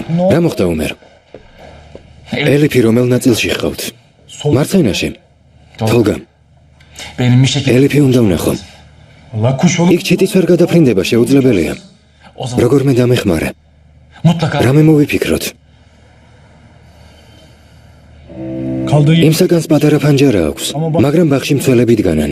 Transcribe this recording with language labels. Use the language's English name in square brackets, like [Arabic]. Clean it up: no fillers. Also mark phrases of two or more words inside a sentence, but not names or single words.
[Georgian] რა მოხდა უმერ? ელიფი რომელ ნაწილში ხავთ? მარცხენაში. თოლგა, [Turkish] Benim bir şekilde [Georgian] ელიფი უნდა ვნახო. [Turkish] Allah kuş olup [Georgian] იქ ჩიტის ვერ გადაფრინდება შეუძლებელია. [Turkish] o zaman [Georgian] როგორმე დამეხმარე. [Turkish] mutlaka [Georgian] რამე მოვიფიქროთ. [Turkish] kaldığı [Georgian] იმ საგანს პატარა ფანჯარა აქვს, მაგრამ ბაღში მცველები დგანან.